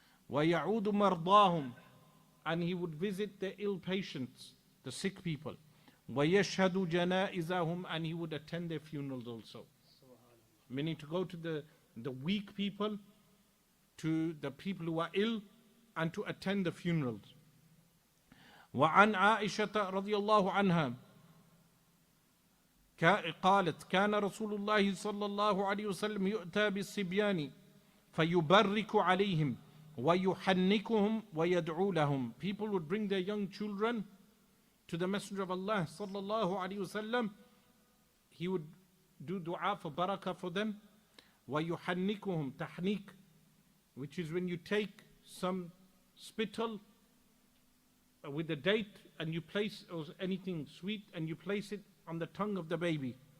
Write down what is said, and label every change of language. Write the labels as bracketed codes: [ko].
[ar] وَيَعُودُ مَرْضَاهُمْ, [en] and he would visit the ill patients, the sick people. [ar] وَيَشْهَدُ جَنَائِزَهُمْ, [en] and he would attend their funerals also. Meaning to go to the weak people, to the people who are ill, and to attend the funerals. [ar] وعن عائشة رضي الله عنها قالت كان رسول الله صلى الله عليه وسلم يؤتى بالصبيان فيبرك عليهم ويحنكهم ويدعو لهم. [en] People would bring their young children to the Messenger of Allah صلى الله عليه وسلم. He would do dua for barakah for them. ويحنكهم, tahnik, which is when you take some spittle with a date and you place, or anything sweet, and you place it on the tongue of the baby.